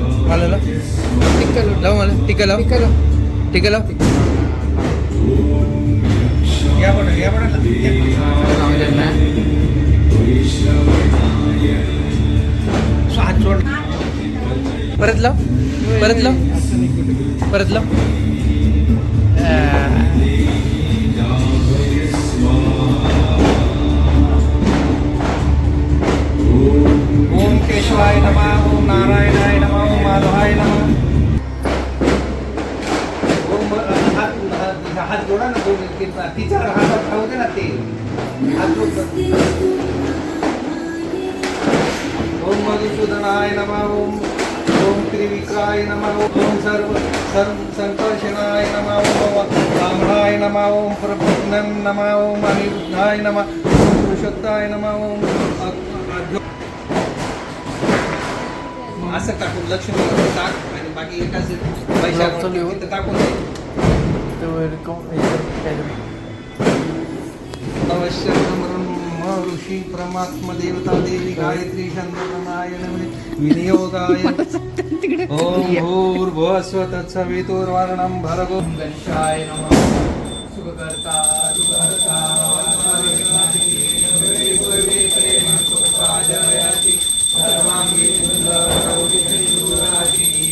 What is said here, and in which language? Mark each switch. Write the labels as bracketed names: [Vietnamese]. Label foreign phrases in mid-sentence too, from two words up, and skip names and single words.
[Marathi] मला लाव लाव मला टिका लाव टिका लाव परत लाव परत लाव परत लाव [Sanskrit] ओम केशवाय नमः ओम नारायणाय नमः ओम माधवाय नमः ओम [Marathi] हात जोडा ना दोन तिचा हातात खाऊ दे ना ते हात जोड [Sanskrit] ओम मधुसूदनाय नमः ओम त्रिविक्राय नमः ओम सर्व संकर्षणाय नमः ओम रामणाय नमः ओम प्रभुनं नमः ओम अनिरुद्धाय नमः ओम पुरुषोत्ताय नमः ओम [Marathi] असं टाकून लक्ष्मी टाक आणि बाकी एकाच पैशावर टाकून [Sanskrit] अवश्य ऋषी परमात्मा देवता देवी गायत्री चंद्रनारायण विनियोगाय ओम भूर्भुवस्व तत्सवितुर्वरेण्यं भर्गो गणेशाय नमः [Marathi] सुखकर्ता दुःखहर्ता सर्वांगी सुंदर